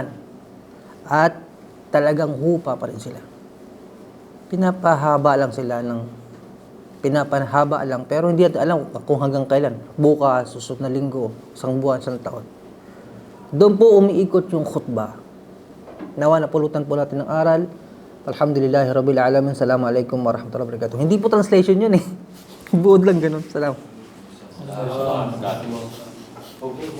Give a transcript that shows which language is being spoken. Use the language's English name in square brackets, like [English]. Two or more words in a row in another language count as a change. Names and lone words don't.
[Filipino] At talagang hupa pa rin sila. Pinapahaba lang pero hindi natin alam kung hanggang kailan. Bukas, susunod na linggo, isang buwan, isang taon. Doon po umiikot yung khutbah. Nawa napulutan po natin ng aral. [Arabic] الحمد لله رب العالمين. السلام عليكم ورحمة الله وبركاته. [Filipino] Hindi po translation yun Buod lang ganun. Salam.